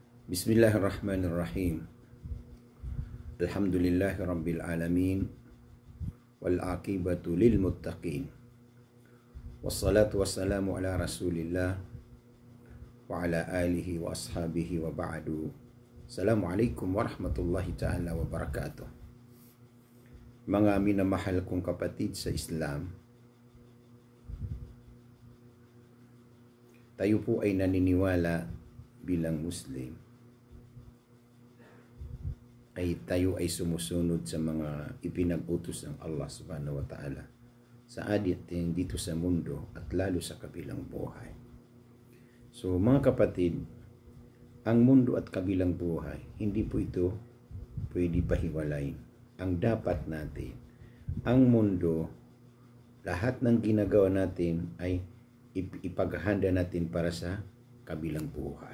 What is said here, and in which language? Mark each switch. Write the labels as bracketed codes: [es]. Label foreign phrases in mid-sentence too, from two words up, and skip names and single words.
[ar] بسم الله الرحمن الرحيم. الحمد لله رب العالمين والعاقبة للمتقين. والصلاة والسلام على رسول الله وعلى آله وأصحابه وبعد. السلام عليكم ورحمة الله تعالى وبركاته. [tl] Mga minamahal kong kapatid sa Islam, tayo po ay naniniwala bilang Muslim ay tayo ay sumusunod sa mga ipinag-utos ng Allah [ar] سبحانه وتعالى [tl] sa atin dito sa mundo at lalo sa kabilang buhay. So mga kapatid, ang mundo at kabilang buhay, hindi po ito pwede pahiwalayin. Ang dapat natin, ang mundo, lahat ng ginagawa natin ay ipaghahanda natin para sa kabilang buhay.